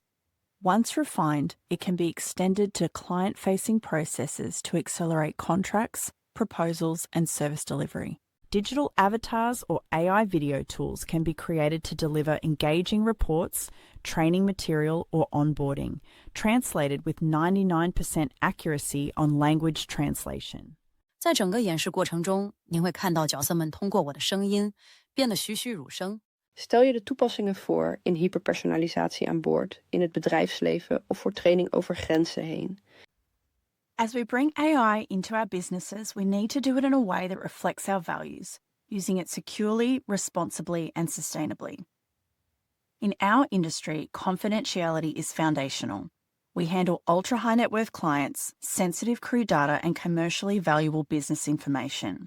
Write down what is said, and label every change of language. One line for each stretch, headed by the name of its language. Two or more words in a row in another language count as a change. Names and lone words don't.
English: Once refined, it can be extended to client-facing processes to accelerate contracts, proposals, and service delivery. Digital avatars or AI video tools can be created to deliver engaging reports, training material, or onboarding, translated with 99% accuracy on language translation.
Chinese: 在整个演示过程中，您会看到角色们通过我的声音变得栩栩如生。
Dutch: Stel je de toepassingen voor in hyperpersonalisatie aan boord, in het bedrijfsleven of voor training over grenzen heen.
English: As we bring AI into our businesses, we need to do it in a way that reflects our values, using it securely, responsibly, and sustainably. In our industry, confidentiality is foundational. We handle ultra-high net worth clients, sensitive crew data, and commercially valuable business information.